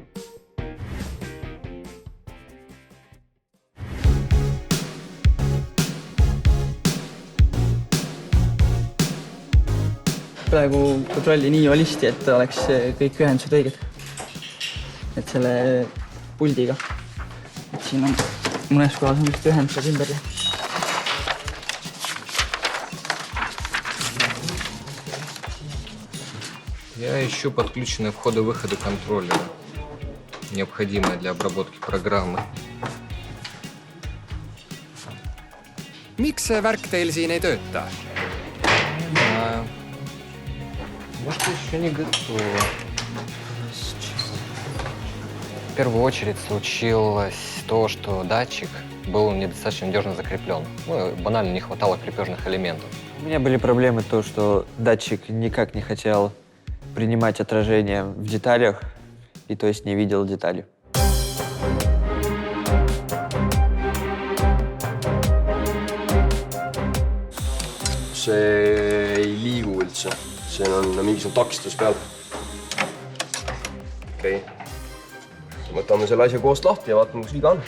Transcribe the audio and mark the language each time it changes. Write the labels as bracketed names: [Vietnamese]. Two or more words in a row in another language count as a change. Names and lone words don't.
[Estonian] Praegu kontrolli nii olisti, et oleks kõik ühendused õiged. Et selle puldiga. Et siin on mõnes kohas on ühendused ümber. [Russian] Я ищу подключенные входы-выходы контроллера, необходимые для обработки программы. [Estonian] Miks see värk teil siin ei tööta? [Russian] Может, еще не готово. В первую очередь случилось то, что датчик был недостаточно надежно закреплен. Ну, банально не хватало крепежных элементов. У меня были проблемы то, что датчик никак не хотел принимать отражение в деталях, и то есть не видел детали. [Estonian] See ei liigu üldse. See on mingisugune takistus peal. Okei. Võtame selle asja koost lahti ja vaatame, kus viga on.